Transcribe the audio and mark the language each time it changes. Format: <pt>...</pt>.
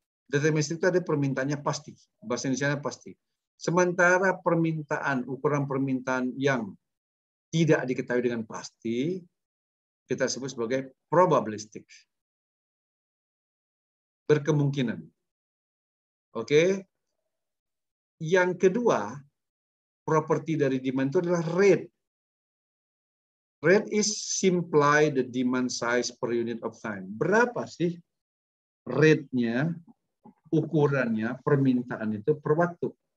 <id>Deterministic itu ada permintaannya pasti, bahasa Indonesia pasti. Sementara ukuran permintaan yang tidak diketahui dengan pasti, kita sebut sebagai probabilistic. Berkemungkinan. Oke. Yang kedua, properti dari demand itu adalah rate.</id> <en>Rate is simply the demand size per unit of time.</en> <id>Berapa sih rate-nya, ukurannya, permintaan itu per waktu?</id>